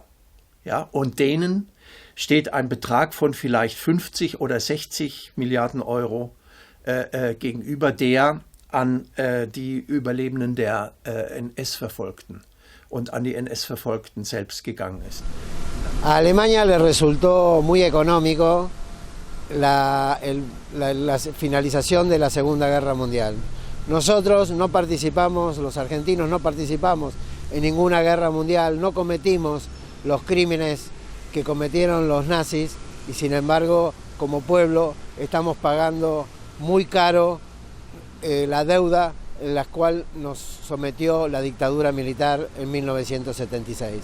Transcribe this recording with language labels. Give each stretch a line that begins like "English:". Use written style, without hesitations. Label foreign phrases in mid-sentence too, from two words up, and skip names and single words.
German: Ja, und denen steht ein Betrag von vielleicht 50 oder 60 Milliarden Euro gegenüber, der an die Überlebenden der NS-Verfolgten und an die NS-Verfolgten selbst gegangen ist.
Spanish: A Alemania le resultó muy económico la finalización de la Segunda Guerra Mundial. Nosotros no participamos, los argentinos no participamos en ninguna guerra mundial, no cometimos los crímenes que cometieron los nazis y sin embargo, como pueblo, estamos pagando muy caro la deuda en la cual nos sometió la dictadura militar en 1976.